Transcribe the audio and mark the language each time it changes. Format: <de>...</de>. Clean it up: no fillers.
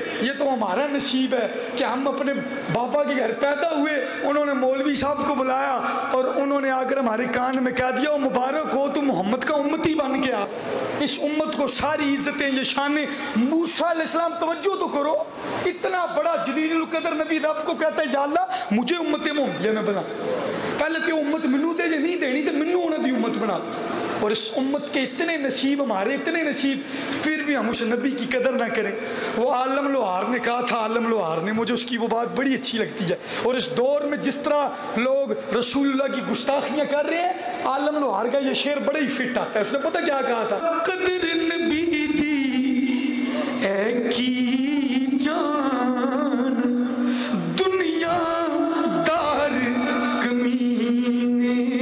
<ur>یہ تو ہمارا نصیب ہے کہ ہم اپنے باپا کے گھر پیدا ہوئے, انہوں نے مولوی صاحب کو بلایا اور انہوں نے آ کر ہمارے کان میں کہہ دیا مبارک ہو تو محمد کا امتی بن گیا. اس امت کو ساری عزتیں, یہ شان. موسیٰ علیہ السلام توجہ تو کرو, اتنا بڑا جلیل القدر نبی رب کو کہتا ہے یا اللہ مجھے امت محمدیہ میں بنا.</ur> <pa>پہلے تو امت منو دے, جو نہیں دینی تو منو انہوں دی امت بنا.</pa> <ur>اور اس امت کے اتنے نصیب, ہمارے اتنے نصیب, پھر بھی ہم اس نبی کی قدر نہ کریں. وہ عالم لوہار نے کہا تھا, عالم لوہار نے, مجھے اس کی وہ بات بڑی اچھی لگتی ہے. اور اس دور میں جس طرح لوگ رسول اللہ کی گستاخیاں کر رہے ہیں, عالم لوہار کا یہ شعر بڑا ہی فٹ آتا ہے. اس نے پتہ کیا کہا تھا,</ur> <pa>قدر نبی دی اے کی جان دنیا دار کمینے,</pa>